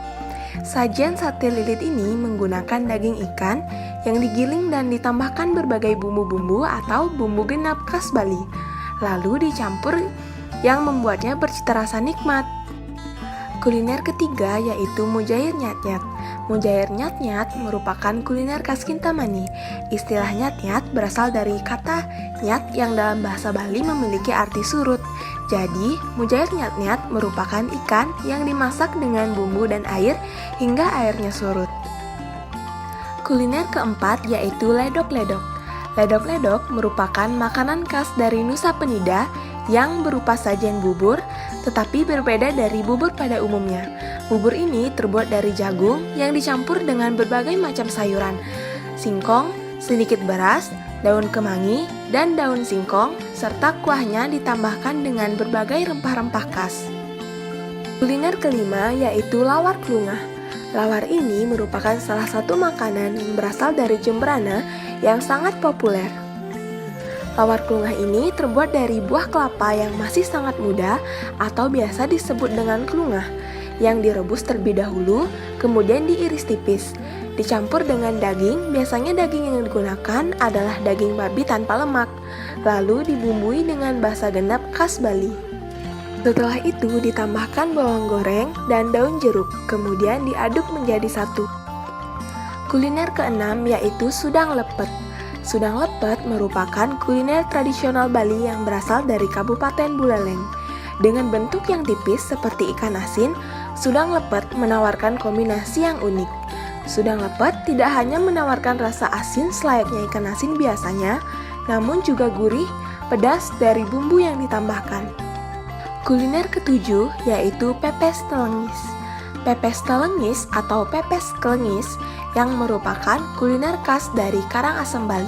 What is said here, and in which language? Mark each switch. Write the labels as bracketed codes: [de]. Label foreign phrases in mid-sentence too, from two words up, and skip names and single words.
[id] Sajian sate lilit ini menggunakan daging ikan yang digiling dan ditambahkan berbagai bumbu-bumbu atau bumbu genap khas Bali, lalu dicampur yang membuatnya bercita rasa nikmat. Kuliner ketiga yaitu mujair nyat-nyat. Mujair nyat-nyat merupakan kuliner khas Kintamani. Istilah nyat-nyat berasal dari kata nyat yang dalam bahasa Bali memiliki arti surut. Jadi, mujair nyat-nyat merupakan ikan yang dimasak dengan bumbu dan air hingga airnya surut. Kuliner keempat yaitu ledok-ledok. Ledok-ledok merupakan makanan khas dari Nusa Penida yang berupa sajian bubur, tetapi berbeda dari bubur pada umumnya. Bubur ini terbuat dari jagung yang dicampur dengan berbagai macam sayuran, singkong, sedikit beras, daun kemangi, dan daun singkong, serta kuahnya ditambahkan dengan berbagai rempah-rempah khas. Kuliner kelima yaitu lawar klungah. Lawar ini merupakan salah satu makanan yang berasal dari Jembrana yang sangat populer. Lawar klungah ini terbuat dari buah kelapa yang masih sangat muda atau biasa disebut dengan klungah, yang direbus terlebih dahulu, kemudian diiris tipis. Dicampur dengan daging, biasanya daging yang digunakan adalah daging babi tanpa lemak, lalu dibumbui dengan basa genap khas Bali. Setelah itu ditambahkan bawang goreng dan daun jeruk, kemudian diaduk menjadi satu. Kuliner keenam yaitu sudang lepet. Sudang lepet merupakan kuliner tradisional Bali yang berasal dari Kabupaten Buleleng. Dengan bentuk yang tipis seperti ikan asin, sudang lepet menawarkan kombinasi yang unik. Sudang lepet tidak hanya menawarkan rasa asin selayaknya ikan asin biasanya, namun juga gurih, pedas dari bumbu yang ditambahkan. Kuliner ketujuh yaitu pepes telengis. Pepes telengis atau pepes kelengis yang merupakan kuliner khas dari Karangasem, Bali.